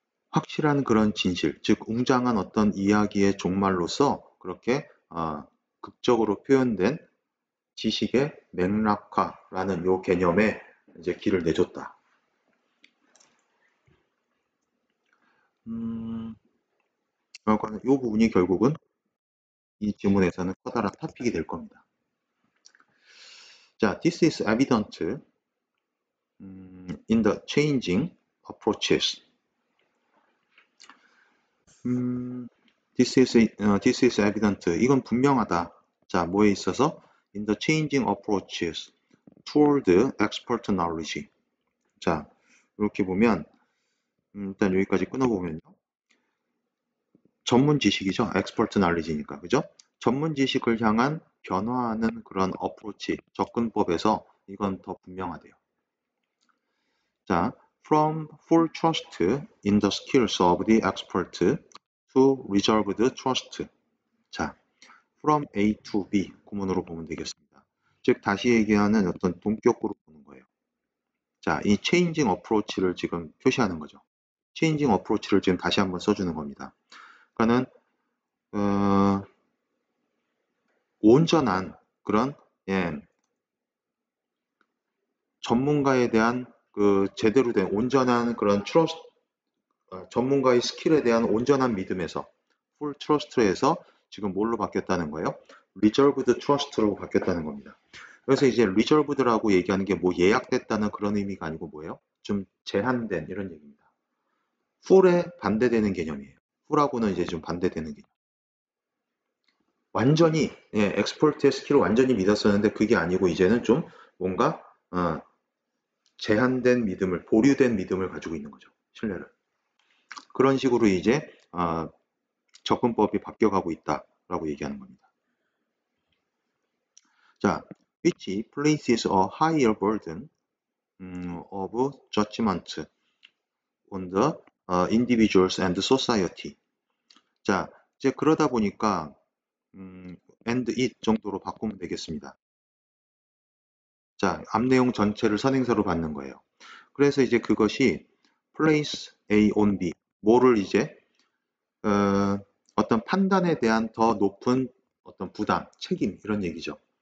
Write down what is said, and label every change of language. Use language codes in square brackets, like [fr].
[ko] 확실한 그런 진실, 즉 웅장한 어떤 이야기의 종말로서 그렇게 극적으로 표현된 지식의 맥락화라는 요 개념에 이제 길을 내줬다. 그러니까 이 부분이 결국은 이 지문에서는 커다란 토픽이 될 겁니다. [en] 자, this is evident in the changing approaches. this is evident. [ko] 이건 분명하다. 자, 뭐에 있어서? [en] in the changing approaches toward expert knowledge. [ko] 자, 이렇게 보면 일단 여기까지 끊어보면요. 전문 지식이죠. expert knowledge니까. 그죠? 전문 지식을 향한 변화하는 그런 어프로치, 접근법에서 이건 더 분명하대요. [en] 자, from full trust in the skills of the expert to reserved trust. 자, [ko] from A to B 구문으로 보면 되겠습니다. 즉 다시 얘기하는 어떤 동격으로 보는 거예요. 자, 이 changing approach를 지금 표시하는 거죠. changing approach를 지금 다시 한번 써주는 겁니다. 그러니까는 온전한 그런 전문가에 대한 그 제대로 된 온전한 그런 트러스트, 전문가의 스킬에 대한 온전한 믿음에서 full trust에서 지금 뭘로 바뀌었다는 거예요? reserved trust로 바뀌었다는 겁니다. 그래서 이제 reserved라고 얘기하는 게 뭐 예약됐다는 그런 의미가 아니고 뭐예요? 좀 제한된 이런 얘기입니다. full에 반대되는 개념이에요. full하고는 이제 좀 반대되는 개념. 완전히 엑스퍼트의 스킬을 완전히 믿었었는데 그게 아니고 이제는 좀 뭔가 제한된 믿음을, 보류된 믿음을 가지고 있는 거죠. 신뢰를. 그런 식으로 이제 접근법이 바뀌어가고 있다라고 얘기하는 겁니다. [en] 자, which places a higher burden of judgment on the individuals and society. [ko] 자, 이제 그러다 보니까 and it 정도로 바꾸면 되겠습니다. 자, 앞 내용 전체를 선행사로 받는 거예요. 그래서 이제 그것이 place A on B, 뭐를 이제 어떤 판단에 대한 더 높은 어떤 부담, 책임 이런 얘기죠.